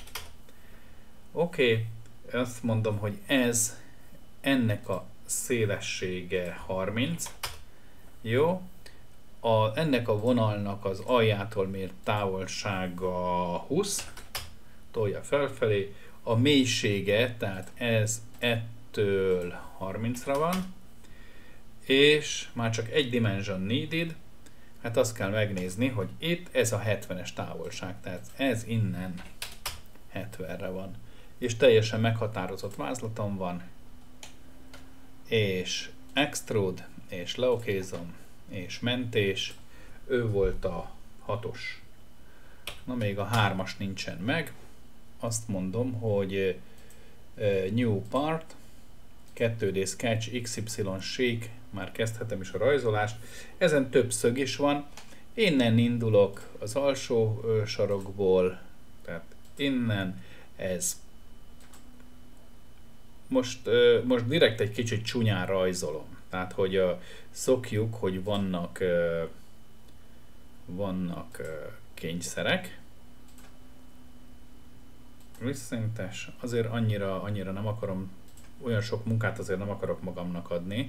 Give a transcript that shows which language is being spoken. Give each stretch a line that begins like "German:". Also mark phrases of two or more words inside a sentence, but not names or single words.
Hungarian: Oké, azt mondom, hogy ennek a szélessége 30, jó, ennek a vonalnak az aljától mért távolsága 20, tolja felfelé, a mélysége, tehát ez ettől 30-ra van, és már csak egy
English: dimension needed,
Hungarian: hát azt kell megnézni, hogy itt ez a 70-es távolság, tehát ez innen 70-re van. És teljesen meghatározott vázlatom van, és extrude, és leokézom, és mentés, ő volt a 6-os. Na még a 3-as nincsen meg, azt mondom, hogy
English: new part, 2D sketch,
Hungarian: XY shake, már kezdhetem is a rajzolást, ezen több szög is van, innen indulok az alsó sarokból, tehát innen ez. Most direkt egy kicsit csúnyán rajzolom, tehát hogy szokjuk, hogy vannak kényszerek, visszintes, azért annyira nem akarom, olyan sok munkát azért nem akarok magamnak adni.